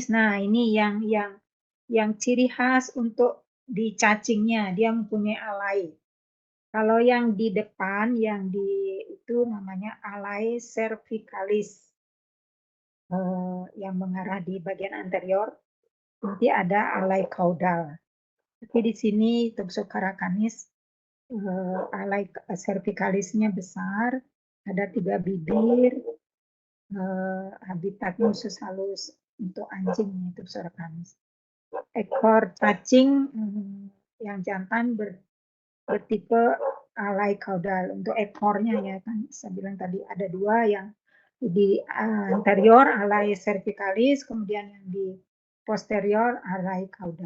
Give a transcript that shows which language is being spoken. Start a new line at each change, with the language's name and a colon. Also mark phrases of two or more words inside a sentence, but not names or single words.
Indonesian: Nah, ini yang ciri khas untuk di cacingnya, dia mempunyai alai. Kalau yang di depan, yang di itu namanya
Latin: alai cervicalis,
Indonesian: yang mengarah di bagian anterior. Nanti ada
Latin: alai caudal.
Indonesian: Tapi di sini Toxocara canis
Latin: alai cervicalisnya
Indonesian: besar, ada 3 bibir, habitatnya khusus halus untuk anjing itu Toxocara canis. Ekor cacing yang jantan bertipe
Latin: alai caudal.
Indonesian: Untuk ekornya ya kan saya bilang tadi ada 2 yang di anterior
Latin: alai cervicalis,
Indonesian: kemudian yang di posterior
Latin: alai caudal.